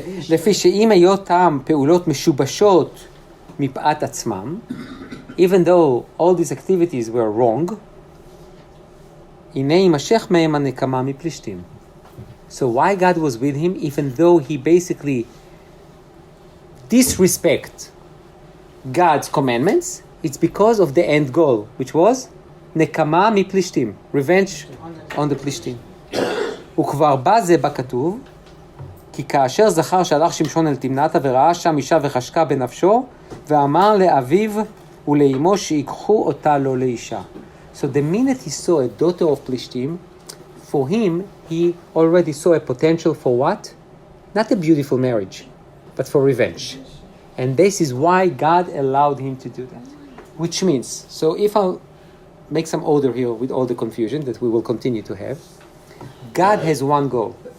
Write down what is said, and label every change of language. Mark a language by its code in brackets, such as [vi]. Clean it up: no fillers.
[he] לפי שאם היותם פעולות משובשות מפאת עצמם, [en] even though all these activities were wrong, [he] הנה יימשך מהם הנקמה מפלישתים. [en] So why God was with him, even though he basically disrespect God's commandments, it's because of the end goal, which was [he] נקמה מפלישתים, [en] revenge on the פלישתים. [he] וכבר בא זה בכתוב, כי כאשר זכר שהלך שמשון אל תמנתה וראה שם אישה וחשקה בנפשו, ואמר לאביו ולאמו שיקחו אותה לו לאישה. [en] So the minute he saw a daughter of Plishtim, for him, he already saw a potential for what? Not a beautiful marriage, but for revenge. And this is why God allowed him to do that. Which means, so if I'll make some order here with all the confusion that we will continue to have, God has one goal.